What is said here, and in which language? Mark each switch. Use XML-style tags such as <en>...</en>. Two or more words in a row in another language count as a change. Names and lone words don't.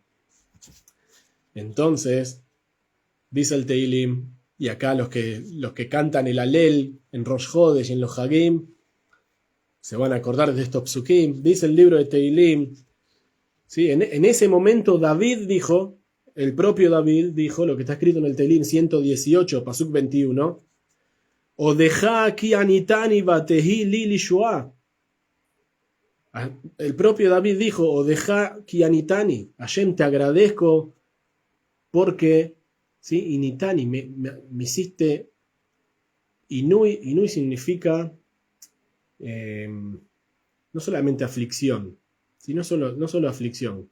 <es>Entonces, dice el Teilim, y acá los que cantan el Alel en</es> <he>ראש חודש</he> <es>y en los Hagim, se van a acordar de estos psukim, dice el libro de Teilim, ¿sí? En ese momento el propio David dijo, lo que está escrito en el Teilim 118,</es> <he>pasuk 21, אודך כי עניתני ותהי לי לישועה.</he> <es>El propio David dijo,</es> <he>אודך כי עניתני,</he> <es>Hashem, te agradezco porque, ¿sí?, initani, me hiciste, inui significa no solamente aflicción, no solo aflicción.</es>